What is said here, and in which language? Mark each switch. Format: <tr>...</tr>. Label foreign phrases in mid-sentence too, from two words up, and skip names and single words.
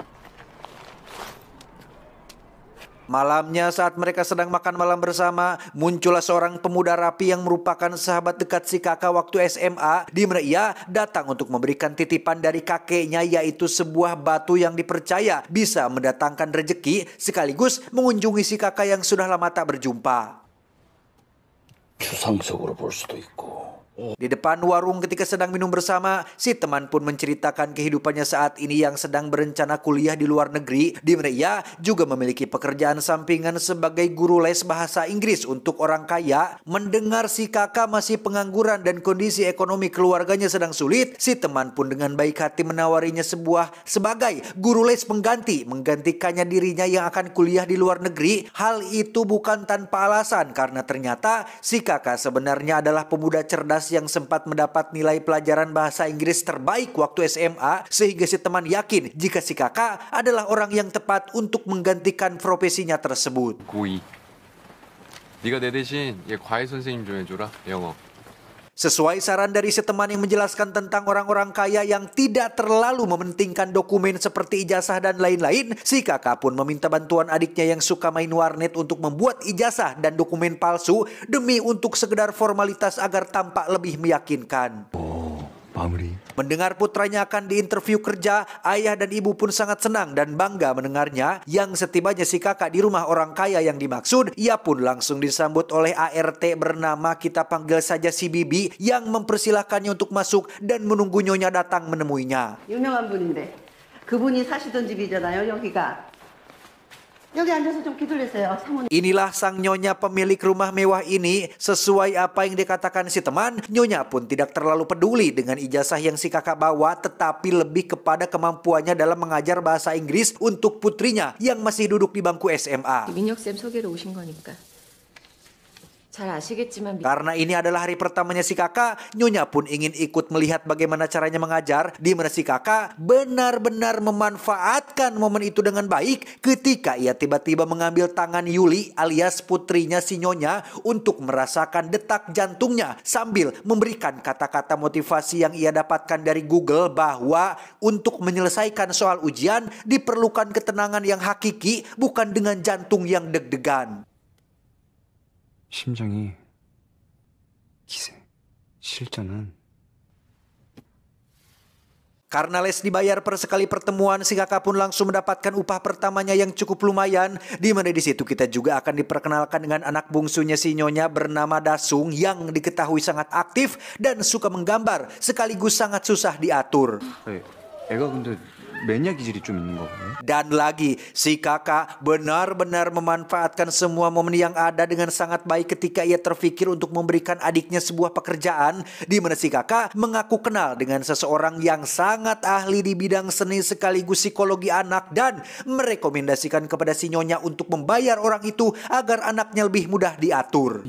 <id>Malamnya saat mereka sedang makan malam bersama, muncullah seorang pemuda rapi yang merupakan sahabat dekat si kakak waktu SMA, di mana ia datang untuk memberikan titipan dari kakeknya, yaitu sebuah batu yang dipercaya bisa mendatangkan rejeki, sekaligus mengunjungi si kakak yang sudah lama tak berjumpa.</id> <ko>추상적으로 볼 수도 있고.</ko> <id>Di depan warung ketika sedang minum bersama, si teman pun menceritakan kehidupannya saat ini yang sedang berencana kuliah di luar negeri, di mana ia juga memiliki pekerjaan sampingan sebagai guru les bahasa Inggris untuk orang kaya. Mendengar si kakak masih pengangguran dan kondisi ekonomi keluarganya sedang sulit, si teman pun dengan baik hati menawarinya sebagai guru les pengganti, menggantikannya dirinya yang akan kuliah di luar negeri. Hal itu bukan tanpa alasan, karena ternyata si kakak sebenarnya adalah pemuda cerdas yang sempat mendapat nilai pelajaran bahasa Inggris terbaik waktu SMA, sehingga si teman yakin jika si kakak adalah orang yang tepat untuk menggantikan profesinya tersebut.</id> <ko>고2. 네가 내 대신 얘 과외 선생님 좀 해줘라, 영어.</ko> <id>Sesuai saran dari si teman yang menjelaskan tentang orang-orang kaya yang tidak terlalu mementingkan dokumen seperti ijazah dan lain-lain, si kakak pun meminta bantuan adiknya yang suka main warnet untuk membuat ijazah dan dokumen palsu demi untuk sekedar formalitas agar tampak lebih meyakinkan.</id> <ko>마무리.</ko> <id>Mendengar putranya akan diinterview kerja, ayah dan ibu pun sangat senang dan bangga mendengarnya. Yang setibanya si kakak di rumah orang kaya yang dimaksud, ia pun langsung disambut oleh ART bernama, kita panggil saja si Bibi, yang mempersilahkannya untuk masuk dan menunggu nyonya datang menemuinya.</id> <ko>유명한 분인데 그분이 사시던 집이잖아요, 여기가. 여기 앉아서 좀 기다리세요, 사모님.</ko> <id>Inilah sang nyonya pemilik rumah mewah ini. Sesuai apa yang dikatakan si teman, nyonya pun tidak terlalu peduli dengan ijazah yang si kakak bawa, tetapi lebih kepada kemampuannya dalam mengajar bahasa Inggris untuk putrinya yang masih duduk di bangku SMA.</id> <ko>민혁쌤 소개로 오신 거니까. 잘 아시겠지만</ko> <id>Karena ini adalah hari pertamanya si kakak, nyonya pun ingin ikut melihat bagaimana caranya mengajar, di mana si kakak benar-benar memanfaatkan momen itu dengan baik ketika ia tiba-tiba mengambil tangan Yuli alias putrinya si nyonya untuk merasakan detak jantungnya sambil memberikan kata-kata motivasi yang ia dapatkan dari Google bahwa untuk menyelesaikan soal ujian diperlukan ketenangan yang hakiki, bukan dengan jantung yang deg-degan.</id> <ko>심장이 기세 실전은</ko> <id>Karena les dibayar per sekali pertemuan, si kakak pun langsung mendapatkan upah pertamanya yang cukup lumayan. Di mana di situ kita juga akan diperkenalkan dengan anak bungsunya si nyonya bernama Dasung yang diketahui sangat aktif dan suka menggambar sekaligus sangat susah diatur.</id> <ko>애가 근데 매니아 기질이 좀 있는 거고요.</ko> <id>Dan lagi, si kakak benar-benar memanfaatkan semua momen yang ada dengan sangat baik ketika ia terfikir untuk memberikan adiknya sebuah pekerjaan di mana si kakak mengaku kenal dengan seseorang yang sangat ahli di bidang seni sekaligus psikologi anak dan merekomendasikan kepada si nyonya untuk membayar orang itu agar anaknya lebih mudah diatur.</id>